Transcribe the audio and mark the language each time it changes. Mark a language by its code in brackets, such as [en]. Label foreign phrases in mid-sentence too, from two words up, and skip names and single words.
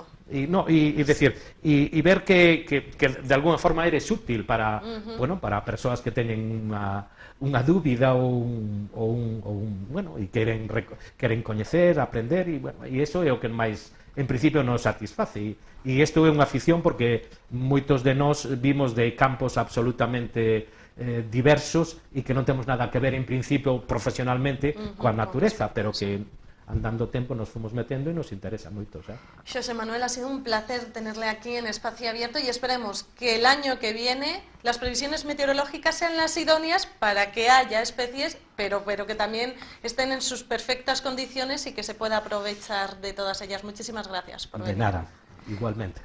[gl] E decir, e ver que [es] de alguna forma eres útil para, [gl] bueno, para persoas que teñen unha dúbida ou bueno, e queren coñecer, aprender, e bueno, e iso é o que máis en principio nos satisface, e isto é unha afición porque moitos de nós vimos de campos absolutamente diversos e que non temos nada que ver en principio profesionalmente coa natureza, pero que andando tempo nos fomos metendo e nos interesa moito, xa. [es] Xosé Manuel, ha sido un placer tenerle aquí en Espacio Abierto y esperemos que el año que viene las previsiones meteorológicas sean las idóneas para que haya especies, pero que también estén en sus perfectas condiciones y que se pueda aprovechar de todas ellas. Muchísimas gracias por venir. De nada, igualmente.